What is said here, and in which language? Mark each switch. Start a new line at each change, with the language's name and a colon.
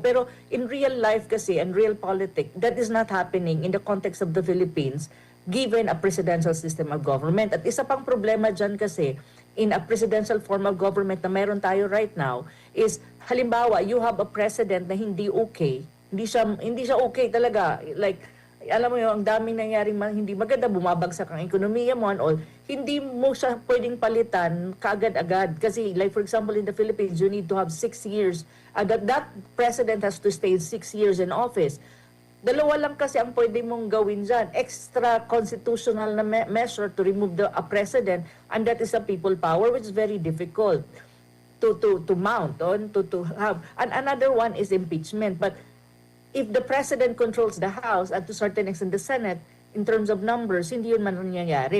English: Pero in real life kasi and real politics, that is not happening in the context of the Philippines given a presidential system of government.
Filipino: At isa pang problema dyan kasi
English: in a presidential form of government
Filipino: na meron tayo
English: right now is
Filipino: halimbawa
English: you have a president
Filipino: na hindi okay. Hindi siya okay talaga. Like alam mo yun, ang daming nangyaring hindi maganda, bumabagsak ang ekonomiya mo
English: and all,
Filipino: hindi mo siya pwedeng palitan kaagad-agad.
English: Kasi like for example in the Philippines, you need to have 6 years. That president has to stay 6 years in office.
Filipino: Dalawa lang kasi ang pwede mong gawin dyan.
English: Extra constitutional na measure to remove a president, and that is a people power, which is very difficult to mount on, to have. And another one is impeachment. But if the president controls the House at to certain extent the Senate, in terms of numbers,
Filipino: hindi yun man nangyayari.